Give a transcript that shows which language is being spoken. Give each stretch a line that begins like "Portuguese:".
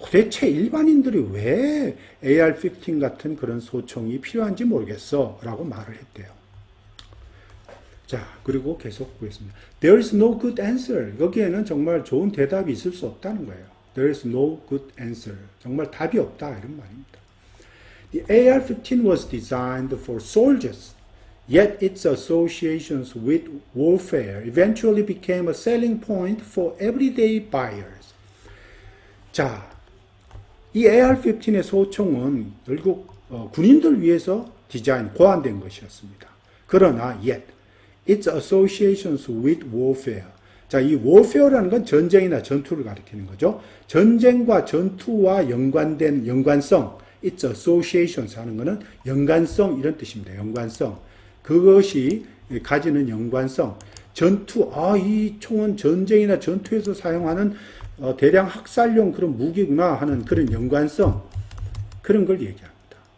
Korean: 도대체 일반인들이 왜 AR-15 같은 그런 소총이 필요한지 모르겠어 라고 말을 했대요. 자, 그리고 계속 보겠습니다.
English: There is no good answer.
Korean: 여기에는 정말 좋은 대답이 있을 수 없다는 거예요.
English: There is no good answer.
Korean: 정말 답이 없다 이런 말입니다.
English: The AR-15 was designed for soldiers, yet its associations with warfare eventually became a selling point for everyday buyers.
Korean: 자, 이 AR-15의 소총은 결국 군인들 위해서 고안된 것이었습니다. 그러나
English: yet its associations with warfare.
Korean: 자, 이 warfare라는 건 전쟁이나 전투를 가리키는 거죠. 전쟁과 전투와 연관된 연관성,
English: its associations
Korean: 하는 것은 연관성 이런 뜻입니다. 연관성. 그것이 가지는 연관성. 전투, 이 총은 전쟁이나 전투에서 사용하는 대량 학살용 그런 무기구나 하는 그런 연관성. 그런 걸 얘기합니다.